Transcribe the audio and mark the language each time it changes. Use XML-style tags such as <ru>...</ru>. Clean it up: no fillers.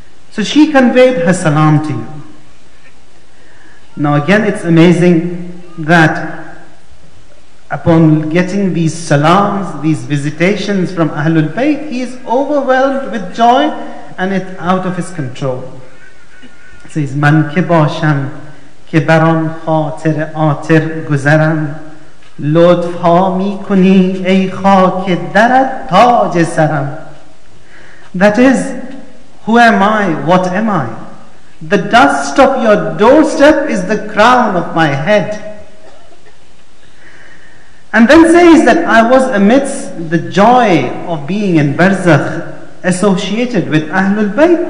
<en>So she conveyed her salam to you. Now again, it's amazing that upon getting these salams, these visitations from Ahlul Bayt, he is overwhelmed with joy and it's out of his control. It says,</en> <fa>Man ke basham که بران خاطر آتر گذرم لطف ها می کنی ای خاک درت تاج سرم.</fa> <en>That is, who am I? What am I? The dust of your doorstep is the crown of my head. And then says that I was amidst the joy of being in barzakh, associated with Ahlul Bayt.</en>